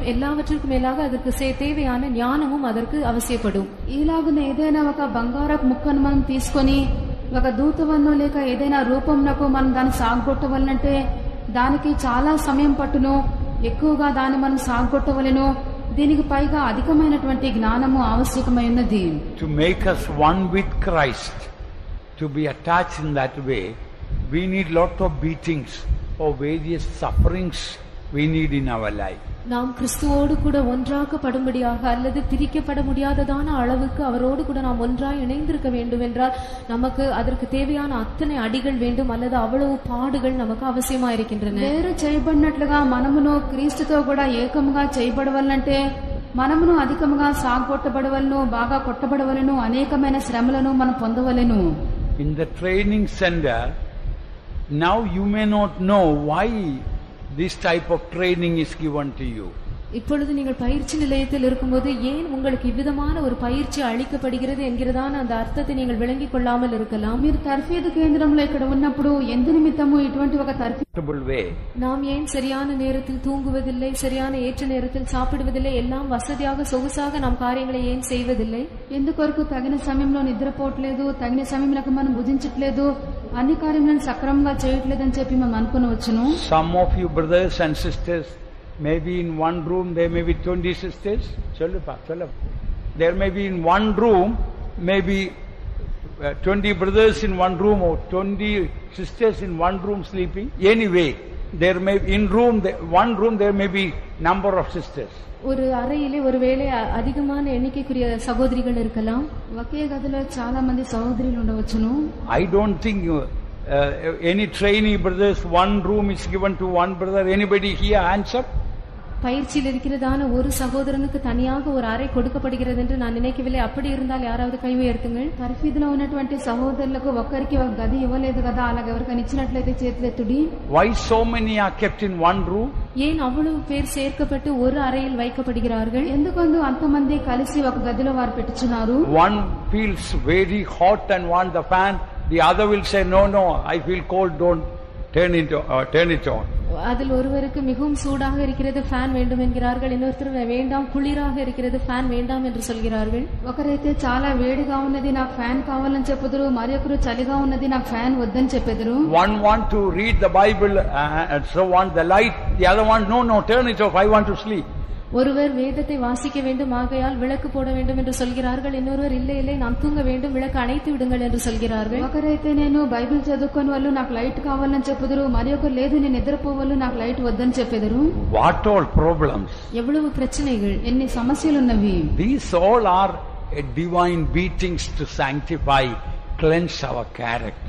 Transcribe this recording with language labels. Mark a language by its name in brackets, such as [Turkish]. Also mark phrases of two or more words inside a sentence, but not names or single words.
[Tamil] எல்லாவற்றிற்கும் மேலாக அதற்கு தேவையான ஞானமும் அதற்கு அவசியப்படும். [Telugu] ఇలాగనే ఏదైనా ఒక బంగారపు ముక్కను మనం తీసుకొని ఒక దూతవన్నో లేక ఏదైనా రూపంనకు మనం దాన్ని సాగొట్టవలనంటే దానికి చాలా సమయం పట్టును, ఎక్కువగా దాన్ని మనం సాగొట్టవలెను. దీనికి పైగా అధికమైనటువంటి జ్ఞానము ఆవశ్యకమైనది. [English] To make us one with Christ, to be attached in that way, we need lot of beatings or various sufferings we need in our life. [Tamil] நாம் கிறிஸ்துவோடு கூட ஒன்றாக்கப்படும்படியாக அல்லது பிரிக்கப்பட முடியாததான அளவுக்கு அவரோடு கூட நாம் ஒன்றாய் இணைந்திருக்க வேண்டும் என்றால் நமக்கு அதற்கு தேவையான அத்தனை அடிகள் வேண்டும், அல்லது அவ்வளவு பாடுகள் நமக்கு அவசியமா இருக்கின்றன. [Telugu] వేరు చేయబడినట్లుగా మనమును క్రీస్తుతో కూడా ఏకముగా చేయబడవలనంటే మనమును అధికముగా సాగొట్టబడవలను, బాగా కొట్టబడవలను, అనేకమైన శ్రమలను మనం పొందవలెను. [English] In the training center, now you may not know why this type of training is given to you. [Tamil] இப்பொழுது நீங்கள் பயிற்சி நிலையத்தில் இருக்கும்போது ஏன் உங்களுக்கு இவ்விதமான ஒரு பயிற்சி அளிக்கப்படுகிறது என்கிறதான அந்த அர்த்தத்தை நீங்கள் விளங்கிக் கொள்ளாமல் இருக்கலாம். [Telugu] మీరు తర్ఫీదు కేంద్రంలో ఇక్కడ ఉన్నప్పుడు ఎందు నిమిత్తము ఇటువంటి ఒక తర్ఫీదు వే [Tamil] நாம் ஏன் சரியான நேரத்தில் தூங்குவதில்லை, சரியான ஏற்ற நேரத்தில் சாப்பிடுவதில்லை, எல்லாம் வசதியாக சொகுசாக நாம் காரியங்களை ஏன் செய்வதில்லை? [Telugu] ఎందుకొరకు తగిన సమయంలో నిద్రపోవట్లేదు, తగిన సమయంలో మనం భుజించట్లేదు, అన్ని కార్యములను సక్రమంగా చేయట్లేదని చెప్పి మనం అనుకోవచ్చును. [English] Some of you brothers and sisters, maybe in one room there may be 20 sisters. There may be in one room maybe 20 brothers in one room or 20 sisters in one room sleeping. Anyway, there may in one room there may be number of sisters. [Tamil] ஒரு அறையிலே ஒருவேளை அதிகமான எண்ணிக்கைக்குரிய சகோதரிகள் இருக்கலாம். [Telugu] ఒకే గదిలో చాలా మంది సహోదరులు ఉండవచ్చును. [English] I don't think any trainee brothers, one room is given to one brother. Anybody here hands up? [Tamil] பயிற்சியில் இருக்கிறதான ஒரு சகோதரனுக்கு தனியாக ஒரு அறை கொடுக்கப்படுகிறது என்று நான் நினைக்கவில்லை. அப்படி இருந்தால் யாராவது கை உயர்த்துங்கள். [Telugu] తర్ఫీదులో ఉన్నటువంటి సహోదరులకు ఒక్కరికి ఒక గది ఇవ్వలేదు కదా, అలాగే ఎవరికైనా ఇచ్చినట్లయితే చేతులెత్తుడి. [English] Why so many are kept in one room? [Tamil] ஏன் அவ்வளவு பேர் சேர்க்கப்பட்டு ஒரு அறையில் வைக்கப்படுகிறார்கள்? [Telugu] ఎందుకందు అంతమంది కలిసి ఒక గదిలో వారు పెట్టుచున్నారు. [English] One feels very hot and wants the fan, the other will say no, I feel cold, don't turn it on. [Tamil] அதில் ஒருவருக்கு மிகவும் சூடாக இருக்கிறது, ஃபேன் வேண்டும் என்கிறார்கள். இன்னொருத்தர் வேண்டாம், குளிராக இருக்கிறது, ஃபேன் வேண்டாம் என்று சொல்கிறார்கள். [Telugu] ఒకరైతే చాలా వేడిగా ఉన్నది, నాకు ఫ్యాన్ కావాలని చెప్పుదురు, మరొకరు చలిగా ఉన్నది, నాకు ఫ్యాన్ వద్దని చెప్పెదరు. [English] One want to read the Bible and so want the light, the other one no, turn it off, I want to sleep. [Tamil] ஒருவர் வேதத்தை வாசிக்க வேண்டும், ஆகையால் விளக்கு போட வேண்டும் என்று சொல்கிறார்கள். இன்னொருவர் இல்லை நாம் தூங்க வேண்டும், விளக்கு அணைத்து விடுங்கள் என்று சொல்கிறார்கள். [Telugu] ఒకరైతే నేను బైబిల్ చదువుకొని వాళ్ళు నాకు లైట్ కావాలని చెప్పుదురు, మరి ఒకరు లేదు నేను నిద్రపోవాలి, నాకు లైట్ వద్దని చెప్పెదరు. [English] What all problems, [Tamil] எவ்வளவு பிரச்சனைகள், [Telugu] ఎన్ని సమస్యలు ఉన్నవి. [English] These all are divine beatings to sanctify, cleanse our character.